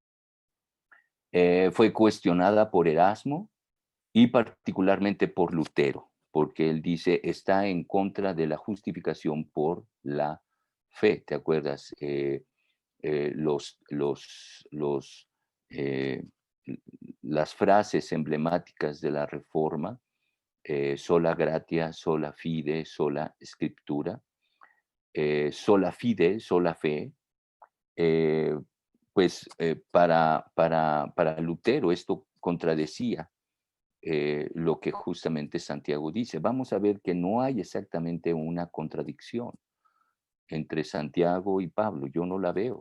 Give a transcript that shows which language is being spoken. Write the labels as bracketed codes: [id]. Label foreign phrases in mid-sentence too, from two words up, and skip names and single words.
[es] Fue cuestionada por Erasmo y particularmente por Lutero, porque él dice está en contra de la justificación por la fe. ¿Te acuerdas? Los, eh, las frases emblemáticas de la Reforma, [la] sola gratia, sola fide, sola scriptura, sola fide, [es] sola fe, eh, pues para Lutero esto contradecía lo que justamente Santiago dice. Vamos a ver que no hay exactamente una contradicción entre Santiago y Pablo, yo no la veo.